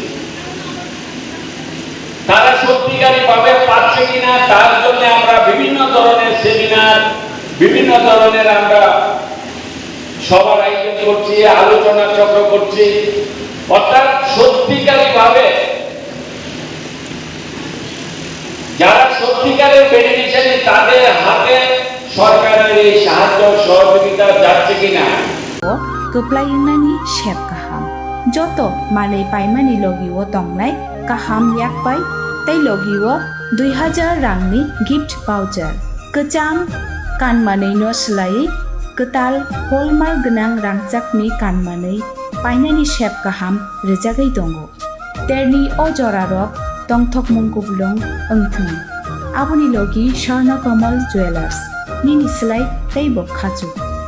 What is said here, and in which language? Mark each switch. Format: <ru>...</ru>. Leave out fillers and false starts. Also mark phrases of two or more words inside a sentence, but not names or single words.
<bn>তারা সত্যিকারী ভাবে পাচ্ছে কিনা তার জন্য আমরা বিভিন্ন ধরনের সেমিনার বিভিন্ন ধরনের আমরা সভার আয়োজন করছি আলোচনা চক্র করছি অর্থাৎ সত্যিকারী ভাবে যারা সত্যিকারের বেনিফিশিয়ারি তাদের হাতে সরকারের এই সাহায্য সহযোগিতা যাচ্ছে কিনা</bn> <trp>Khwlaijakknani shep kaham joto malai paimani logiwo tongnai kaham yakpai tei logiwo 2000 rangni</trp> <en>gift voucher</en> <trp>kecham kanmanei no slai ketal hallmark gonang rangchakni kanmanei painani shep kaham rejagai tongo terni o jorarok tongthokmung kublung engthung aboni logi Swarna Kamal Jewelers Nini Slai tei bo khachu</trp>